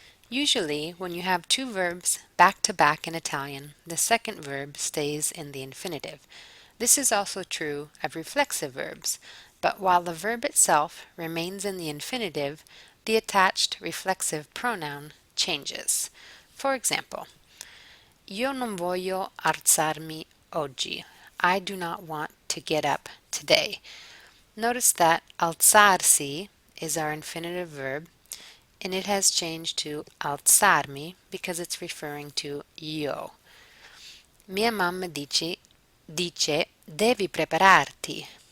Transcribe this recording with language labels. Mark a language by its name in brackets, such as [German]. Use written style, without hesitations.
[English] Usually, when you have two verbs back to back in Italian, the second verb stays in the infinitive. This is also true of reflexive verbs, but while the verb itself remains in the infinitive, the attached reflexive pronoun changes. For example, [Italian] io non voglio alzarmi oggi. [English] I do not want to get up today. Notice that alzarsi is our infinitive verb, and it has changed to alzarmi because it's referring to io. [Italian] Mia mamma dice devi prepararti.